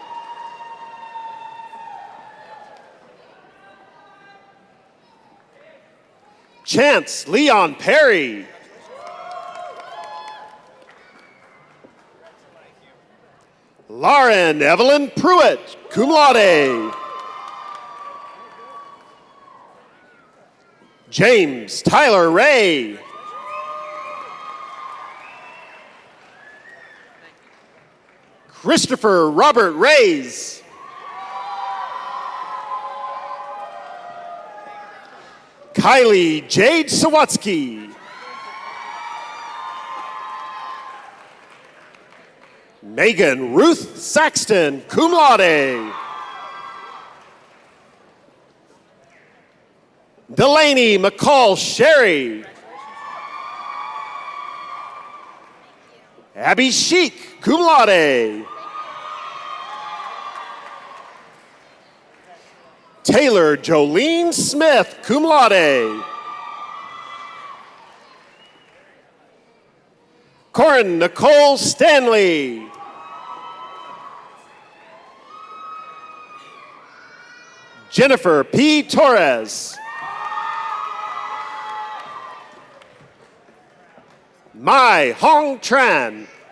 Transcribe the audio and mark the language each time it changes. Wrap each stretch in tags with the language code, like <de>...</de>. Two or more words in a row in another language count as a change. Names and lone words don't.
<en>Chance Leon Perry. Lauren Evelyn Pruitt,</en> <la>cum laude.</la> <en>James Tyler Ray. Christopher Robert Rays. Kylie Jade Sawatsky. Megan Ruth Saxton,</en> <la>cum laude.</la> <en>Delaney McCall Sherry. Abby Sheik,</en> <la>cum laude.</la> <en>Taylor Jolene Smith,</en> <la>cum laude.</la> <en>Corin Nicole Stanley. Jennifer P. Torres. Mai Hong Tran.</en>